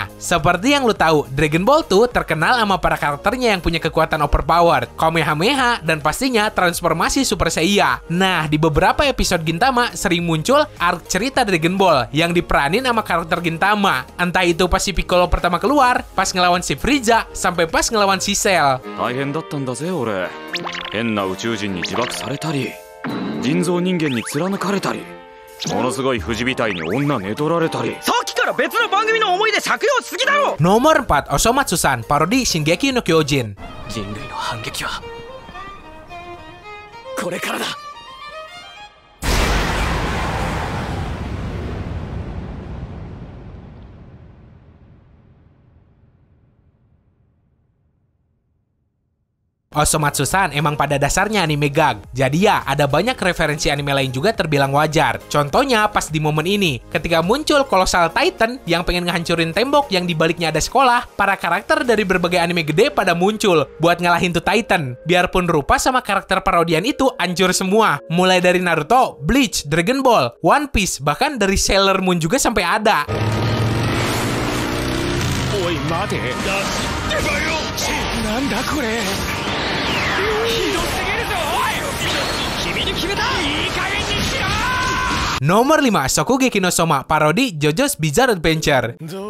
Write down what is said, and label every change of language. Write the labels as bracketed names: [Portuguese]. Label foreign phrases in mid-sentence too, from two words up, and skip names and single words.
[Indonesian] Seperti yang lu tahu, Dragon Ball tuh terkenal sama para karakternya yang punya kekuatan overpowered, Kamehameha, dan pastinya transformasi Super Saiyan. Nah, di beberapa episode Gintama sering muncul arc cerita Dragon Ball yang diperanin sama karakter Gintama. Entah itu pas si Piccolo pertama keluar, pas ngelawan si Frieza, sampai pas ngelawan si Cell. [Japanese] 変な宇宙人に自爆されたり、人造人間に貫かれたり、ものすごい富士みたいに女寝取られたり。さっきから別の番組の思い出借用しすぎだろ。 [Indonesian] Nomor 4, Osomatsu-san parodi Shingeki no Kyojin. [Japanese] 人類の反撃はこれからだ。 [Indonesian] Osomatsu-san emang pada dasarnya anime gag. Jadi ya, ada banyak referensi anime lain juga terbilang wajar. Contohnya pas di momen ini, ketika muncul Colossal Titan yang pengen ngehancurin tembok yang dibaliknya ada sekolah, para karakter dari berbagai anime gede pada muncul buat ngalahin tuh Titan. Biarpun rupa sama karakter parodian itu hancur semua. Mulai dari Naruto, Bleach, Dragon Ball, One Piece, bahkan dari Sailor Moon juga sampai ada. [Japanese] おい、待て. なんだこれ。 [Indonesian] Nomor 5, Shokugeki no Soma, parodi JoJo's Bizarre Adventure.